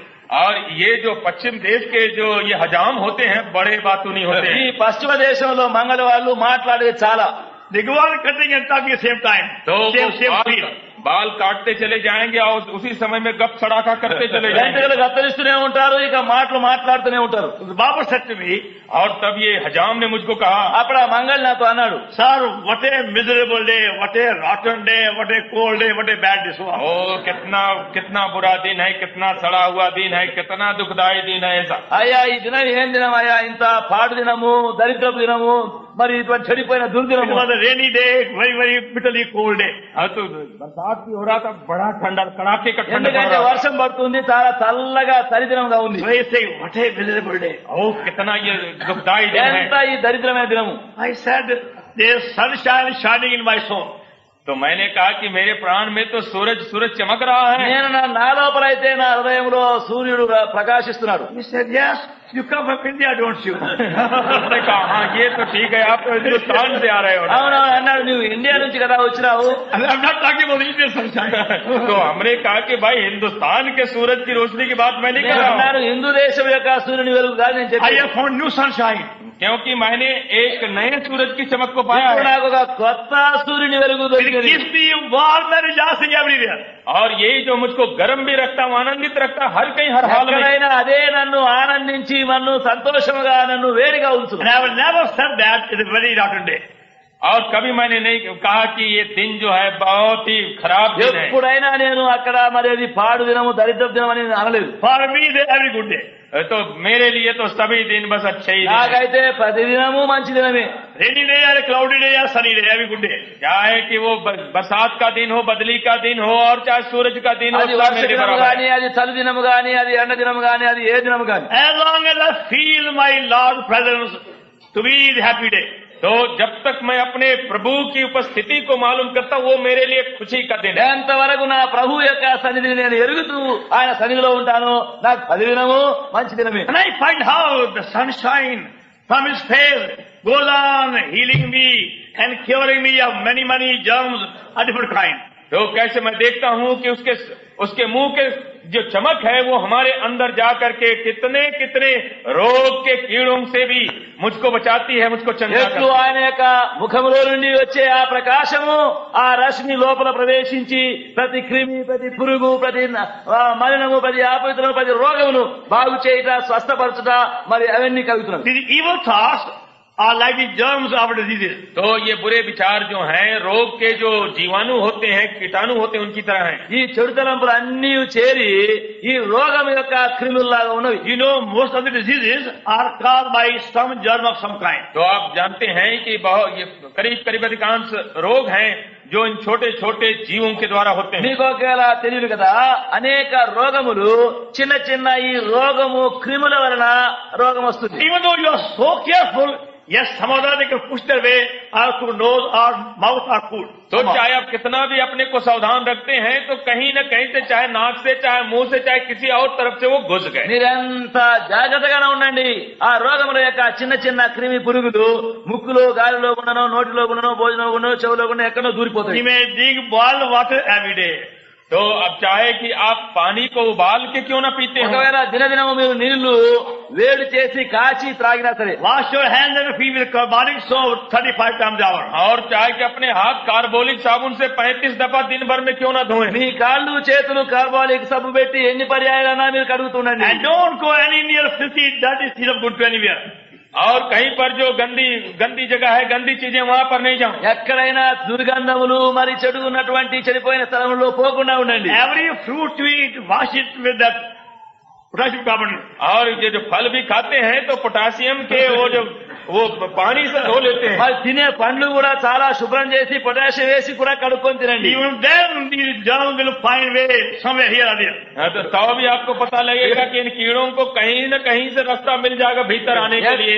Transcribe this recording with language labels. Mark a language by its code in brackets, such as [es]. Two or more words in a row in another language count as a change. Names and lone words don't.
[hi] और ये जो पश्चिम देश के जो ये हजाम होते हैं बड़े बातूनी होते [te] ఈ [hi] हैं। [te] పశ్చిమ దేశంలో మంగళ వాళ్ళు మాట్లాడేది చాలా. [en] They go on cutting and talking at the same time. [hi] तो [en] Same [hi] वो [en] speed. [hi] बाल काटते चले जाएंगे और उसी समय में गप सड़ाका करते चले जाएंगे। [te] వెంట్రుకలు కత్తిరిస్తూనే ఉంటారు, ఇక మాటలు మాట్లాడుతూనే ఉంటారు. [en] The barber said to me, [hi] और तब ये हजाम ने मुझको कहा, [te] అప్పుడు ఆ మంగళ నాతో అన్నాడు, [en] sir, what a miserable day, what a rotten day, what a cold day, what a bad day. So on. [hi] ओ कितना बुरा दिन है, कितना सड़ा हुआ दिन है, कितना दुखदायी दिन है ऐसा। [te] అయ్యా ఈ దినం ఏం దినం అయ్యా, ఇంత పాడు దినము, దరిద్రపు దినము, మరి ఇటువంటి చెడిపోయిన [en] It [te] దుర్దినము. [en] was a rainy day, very, very bitterly cold day. [hi] हाँ तो बरसात भी हो रहा था, बड़ा ठंडा कड़ाके का ठंड पड़ [te] ఎందుకంటే [hi] रहा था। [te] వర్షం పడుతుంది, చాలా చల్లగా చలిదినంగా ఉంది. [en] So he say, what a miserable day. [hi] ओ कितना ये दुखदायी दिन [te] ఎంత [hi] है। [te] ఈ దరిద్రమైన దినము. [en] I said, there's sunshine shining in my soul. [hi] तो मैंने कहा कि मेरे प्राण में तो सूरज चमक रहा है। [te] నేను నా లోపల అయితే నా హృదయంలో సూర్యుడు ప్రకాశిస్తున్నాడు. [en] He said, yes, you come from India, don't you? [hi] उसने कहा हाँ ये तो ठीक है, आप तो हिंदुस्तान से आ रहे हो ना। [te] అవునవును అన్నాడు, నువ్వు ఇండియా నుంచి కదా వచ్చినావు. [en] I'm not talking about Indian sunshine. [hi] तो हमने कहा कि भाई हिंदुस्तान के सूरज की रोशनी की बात मैं नहीं कर [te] నేను [hi] रहा [te] అన్నాను, [hi] हूँ, [te] హిందూ దేశం యొక్క సూర్యుని వెలుగు కాదు నేను [en] I [te] చెప్పాను. [en] have found new sunshine. [hi] क्योंकि मैंने एक नए सूरज की चमक को पाया [te] ఇప్పుడు [hi] है। [te] నాకు ఒక కొత్త సూర్యుని వెలుగు [en] It [te] దొరికింది. [en] keeps me warm and relaxing everywhere. [hi] और यही जो मुझको गर्म भी रखता है, आनंदित रखता है, हर कहीं हर हाल में। [te] ఎక్కడైనా అదే నన్ను ఆనందించి నన్ను సంతోషముగా నన్ను వేడిగా ఉంచు. [en] And I will never said that it's a very rotten day. [hi] और कभी मैंने नहीं कहा कि ये दिन जो है बहुत ही खराब दिन है। [te] ఎప్పుడైనా నేను అక్కడ మరి అది పాడు దినము దరిద్ర దినం అని నేను అనలేదు. [en] For me, they're every good day. [hi] तो मेरे लिए तो सभी दिन बस अच्छे ही दिन हैं। [te] నాకైతే ప్రతి దినము మంచి దినమే. [en] Rainy day or cloudy day or sunny day, every good day. [hi] क्या है कि वो बरसात का दिन हो, बदली का दिन हो, और चाहे सूरज का दिन हो, [te] అది [hi] सब [te] వర్ష [hi] मेरे [te] దినము [hi] बराबर [te] గాని, [hi] है। [te] అది చలి దినము గాని, అది ఎండ దినము గాని, అది ఏ దినము గాని, [en] As long as I feel my Lord's presence, to me is happy day. [hi] तो जब तक मैं अपने प्रभु की उपस्थिति को मालूम करता हूँ, वो मेरे लिए खुशी का दिन है। [te] ఎంతవరకు నా ప్రభు యొక్క సన్నిధిని నేను ఎరుగుతూ ఆయన సన్నిధిలో ఉంటాను, నాకు ప్రతి దినము మంచి దినమే. [en] And I find how the sunshine from His face goes on healing me and curing me of many, many germs of different kinds. [hi] तो कैसे मैं देखता हूँ कि उसके मुंह के जो चमक है वो हमारे अंदर जा करके कितने कितने रोग के कीड़ों से भी मुझको बचाती है, मुझको चंगा [te] ఎట్లు [hi] करती है। [te] ఆయన యొక్క ముఖములో నుండి వచ్చే ఆ ప్రకాశము ఆ రశ్మి లోపల ప్రవేశించి ప్రతి క్రిమి, ప్రతి పురుగు, ప్రతి మలినము, ప్రతి ఆపవిత్రము, ప్రతి రోగమును బాగు చేయుట, స్వస్థపరచుట, మరి అవన్నీ కలుగుతున్నది. [en] The evil thoughts are like the germs of diseases. [hi] तो ये बुरे विचार जो हैं रोग के जो जीवाणु होते हैं, कीटाणु होते हैं, उनकी तरह हैं। [te] ఈ చెడు తలంపులు అన్నీ చేరి ఈ రోగం యొక్క క్రిముల్లాగా ఉన్నవి. [en] You know, most of the diseases are caused by some germ of some kind. [hi] तो आप जानते हैं कि बहुत ये करीब अधिकांश रोग हैं जो इन छोटे छोटे जीवों के द्वारा होते हैं। [te] మీకు ఒకవేళ తెలియదు కదా, అనేక రోగములు చిన్న చిన్న ఈ రోగము క్రిముల వలన రోగం వస్తుంది. [en] Even though you are so careful, yes, some of them they can push their way out through nose or mouth or food. [hi] तो चाहे आप कितना भी अपने को सावधान रखते हैं तो कहीं न कहीं से, चाहे नाक से, चाहे मुंह से, चाहे किसी और तरफ से वो घुस गए। [te] మీరెంత జాగ్రత్తగానే ఉండండి. ఆ రోగముల యొక్క చిన్న చిన్న క్రిమి పురుగులు ముక్కులో, గాలిలో ఉండనో, నోటిలో ఉండనో, భోజనంలో ఉండనో, చెవులో ఉండనో ఎక్కడో [en] You [te] దూరిపోతాయి. [en] may drink boiled water every day. [hi] तो अब चाहे कि आप पानी को उबाल के क्यों ना पीते हो, [te] ఒకవేళ దినదినము మీరు నీళ్లు వేడి చేసి కాచి త్రాగినా సరే, [en] Wash your hands and feet with carbolic soap 35 times an hour. [hi] और चाहे कि अपने हाथ कार्बोलिक साबुन से 35 दफा दिन भर में क्यों ना धोएं, [te] మీ కాళ్ళు చేతులు కార్బాలిక్ సబ్బు పెట్టి ఎన్ని పర్యాయాలన్నా మీరు కడుగుతుండండి. [en] And don't go any near filthy, dirty things of good to anywhere. [hi] और कहीं पर जो गंदी जगह है, गंदी चीजें वहां पर नहीं जाओ। [te] ఎక్కడైనా దుర్గంధములు మరి చెడు ఉన్నటువంటి చెడిపోయిన స్థలంలో పోకుండా ఉండండి. [en] Every fruit you eat, wash it with that potassium carbonate. [hi] और ये जो फल भी खाते हैं तो पोटासियम के वो पानी से धो लेते हैं। [te] మరి తినే పండ్లు కూడా చాలా శుభ్రం చేసి పొటాషియం వేసి కూడా కడుక్కొని తినండి. [en] Even then these germs will find way somewhere here or there. [hi] हाँ, तो भी आपको पता लगेगा कि इन कीड़ों को कहीं न कहीं से रास्ता मिल जाएगा भीतर आने के लिए।